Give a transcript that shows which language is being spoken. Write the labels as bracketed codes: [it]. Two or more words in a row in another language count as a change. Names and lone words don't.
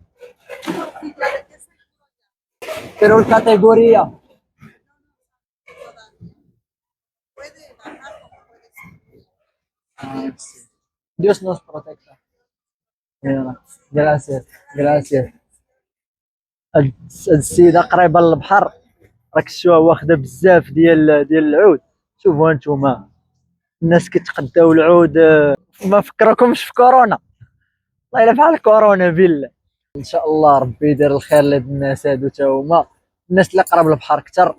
[es] Pero la categoría. Ah, sí. Dios nos proteja. Gracias. Gracias. [ar] السيدة قريبة للبحر راك تشوفها واخدة بزاف ديال العود. شوفوا انتوما الناس كيتقداو العود ما فكركمش في كورونا. والله الا بحال كورونا بالله. ان شاء الله ربي يدير الخير لهاد الناس هادو تا هما الناس اللي قرب للبحر كتر.